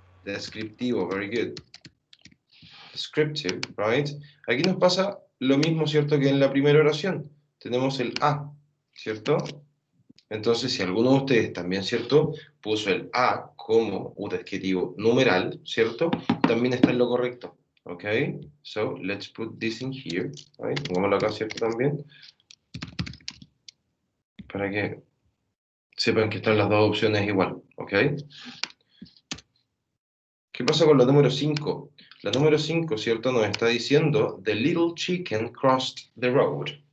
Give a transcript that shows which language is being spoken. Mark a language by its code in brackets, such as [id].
[en] descriptivo, very good. Descriptive, right? [es] Aquí nos pasa lo mismo, ¿cierto? Que en la primera oración. Tenemos el a, ¿cierto? Entonces, si alguno de ustedes también, ¿cierto? Puso el a como un adjetivo numeral, ¿cierto? También está en lo correcto, ¿ok? [en] So, let's put this in here, right? [es] Pongámoslo acá, ¿cierto? También. Para que sepan que están las dos opciones igual, ¿ok? ¿Qué pasa con la número 5? La número 5, ¿cierto? Nos está diciendo, [en] the little chicken crossed the road.